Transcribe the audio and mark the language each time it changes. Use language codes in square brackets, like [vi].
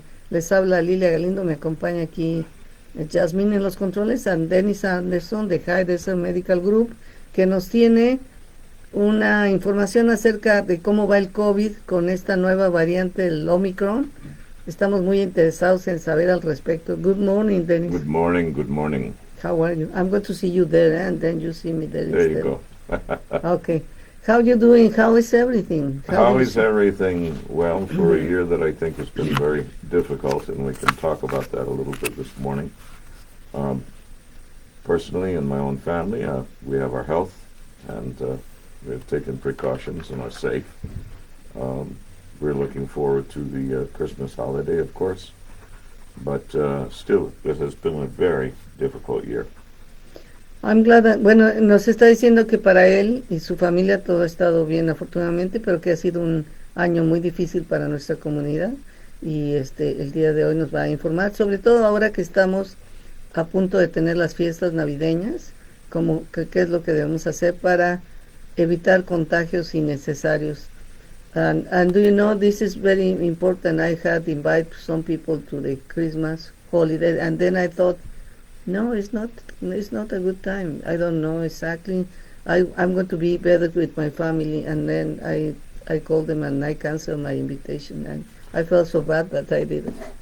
[es] Les habla Lilia Galindo, me acompaña aquí Jasmine en los controles, and Dennis Anderson de High Desert Medical Group, que nos tiene una información acerca de cómo va el COVID con esta nueva variante, el Omicron. Estamos muy interesados en saber al respecto. [en] Good morning, Dennis. Good morning, good morning. How are you? I'm going to see you there, and then you see me there. There you go. Okay. How you doing? How is everything? How is everything? Well, for a year that I think has been very difficult, and we can talk about that a little bit this morning. Personally, in my own family, we have our health, and we have taken precautions and are safe. We're looking forward to the Christmas holiday, of course, but still, it has been a very difficult year. I'm glad that, [es] bueno, nos está diciendo que para él y su familia todo ha estado bien, afortunadamente, pero que ha sido un año muy difícil para nuestra comunidad, y el día de hoy nos va a informar, sobre todo ahora que estamos a punto de tener las fiestas navideñas, como qué es lo que debemos hacer para evitar contagios innecesarios. [en] And do you know, this is very important. I had invited some people to the Christmas holiday, and then I thought, no, it's not a good time. I don't know exactly. I'm going to be better with my family, and then I called them and I canceled my invitation, and I felt so bad that I did it.